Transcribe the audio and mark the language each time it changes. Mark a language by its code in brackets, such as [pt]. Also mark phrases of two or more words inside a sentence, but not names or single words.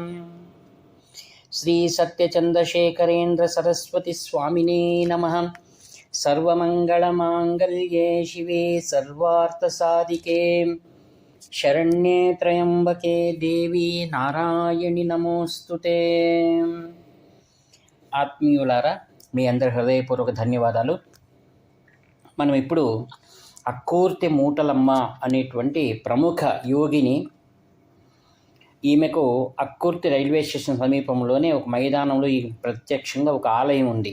[sa] श्रीसत्यचन्द्रशेखरेन्द्रसरस्वतीस्वामिने नमः। सर्वमङ्गलमाङ्गल्ये शिवे सर्वार्थसाधिके शरण्ये त्र्यम्बके देवी नारायणि नमोस्तुते। [te] ఆత్మీయులారా, మీ అందరి హృదయపూర్వక ధన్యవాదాలు. మనం ఇప్పుడు అక్కూర్తి మూటలమ్మ అనేటువంటి ప్రముఖ యోగిని, ఈమెకు అక్కూర్తి రైల్వే స్టేషన్ సమీపంలోనే ఒక మైదానంలో ఈ ప్రత్యక్షంగా ఒక ఆలయం ఉంది.